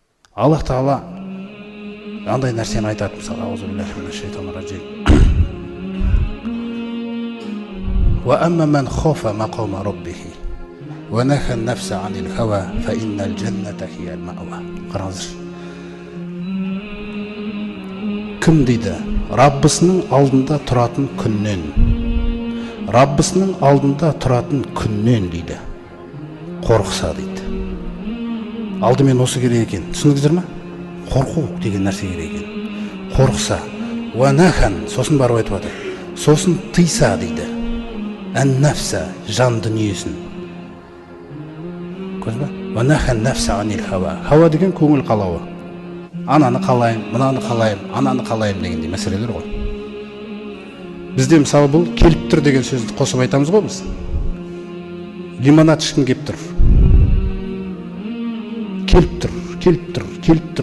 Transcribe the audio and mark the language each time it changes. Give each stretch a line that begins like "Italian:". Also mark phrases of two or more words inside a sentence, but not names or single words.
Kazakh: Аллах Тағала андай нәрсені айтады, мысалы,
Arabic: أعوذ بالله من الشيطان الرجيم. وأما من خاف مقام ربه ونهى النفس عن الهوى فإن الجنة هي المأوى.
Kazakh: Қараңызшы. Кім дейді? Раббысының алдында тұратын күннен. Раббысының алдында тұратын күннен дейді. Қорықса дейді. Алдымен осы керек екен. Түсіндіңіздер ме? Қорқу деген нәрсе керек екен. Қорықса.
Arabic: ونهى,
Kazakh: сосын барып айтып отыр. Сосын тыйса дейді. Ан-нафса, жан дүниесін. Көрдіңіз бе?
Arabic: ونهى النفس عن الهوى.
Kazakh: Хава деген көңіл қалауы. Ананы қалайым, мынаны қалайым, ананы қалайым дегендей мәселелер ғой. Бізде мысалы бұл келіп тұр деген сөзді қосып айтамыз ғой біз. Лимонад ішкім келіп тұр. Келіп тұр, келіп тұр, келіп тұр.